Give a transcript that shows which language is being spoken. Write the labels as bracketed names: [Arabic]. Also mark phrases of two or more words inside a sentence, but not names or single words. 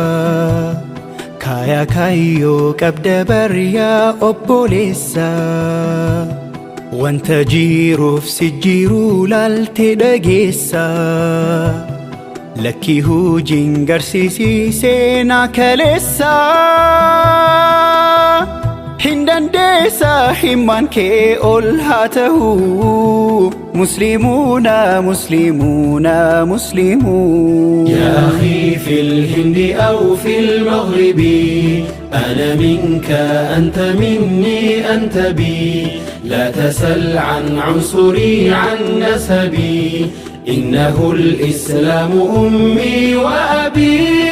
[Oromo] kaya kayyoo qabda baryaa obboleessa wanta jiruuf si jiruu laalte dhageessa lakki hujiin garsiisisee naa kaleessa hin dandeessa himmaan kee ol haa ta'u muslimuuna muslimuuna muslimuun [Arabic] يا أخي في الهند أو في المغرب أنا منك أنت مني أنت بي لا تسل عن عنصري عن نسبي إنه الإسلام أمي وأبي